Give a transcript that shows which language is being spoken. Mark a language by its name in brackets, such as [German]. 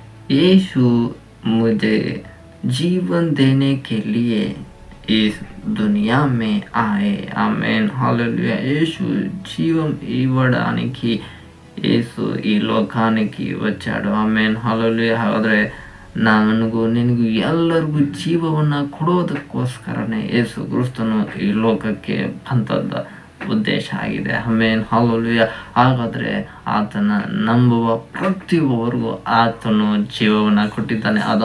[Hindi] यीशु मुझे जीवन देने के लिए इस दुनिया में आए. Amen hallelujah. [Telugu] यीशु జీవం ఇవ్వడానికి యేసు ఈ లోకానికి వచ్చాడు. Amen hallelujah. [Kannada] ಹಾಗಾದ್ರೆ ನನಗೂ ನಿನಗೂ ಎಲ್ಲರಿಗೂ ಜೀವವನ್ನು ಕೊಡೋದಕ್ಕೋಸ್ಕರನೇ ಯೇಸು ಕ್ರಿಸ್ತನು ಈ ಲೋಕಕ್ಕೆ ಬಂದದ್ದ ಉದ್ದೇಶ ಆಗಿದೆ. Amen hallelujah. ಹಾಗಾದರೆ ಆತನ ನಂಬುವ ಪ್ರತಿಯೊಬ್ಬರಿಗೂ ಆತನು ಜೀವವನ್ನು ಕೊಟ್ಟಿದ್ದಾನೆ.